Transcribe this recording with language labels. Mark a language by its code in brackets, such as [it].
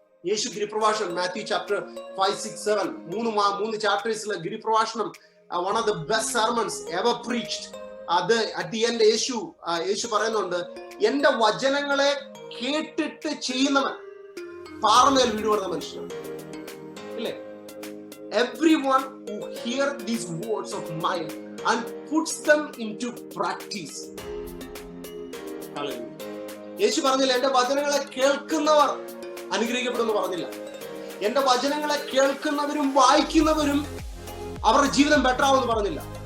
[ml] യേശു ഗിരിപ്രഭാഷണം, Matthew chapter 5, 6, 7 മൂന്ന് ചാപ്റ്റേഴ്സിലെ ഗിരിപ്രഭാഷണം, [en] One of the best sermons ever preached. [ml] അത് [en] at the end [ml] യേശു പറയുന്നുണ്ട്, എന്റെ വചനങ്ങളെ കേട്ടിട്ട് ചെയ്യുന്നവൻ പാറമേൽ വീട് പണിത മനുഷ്യനാണ്. ഇല്ലേ? [en] Everyone who hear these words of mine and puts them into practice. Hallelujah. [ml] യേശു പറഞ്ഞില്ല എന്റെ വചനങ്ങളെ കേൾക്കുന്നവർ അനുഗ്രഹിക്കപ്പെടുമെന്ന് പറഞ്ഞില്ല. എന്റെ വചനങ്ങളെ കേൾക്കുന്നവരും വായിക്കുന്നവരും അവരുടെ ജീവിതം ബെറ്റർ ആവുമെന്ന് പറഞ്ഞില്ല.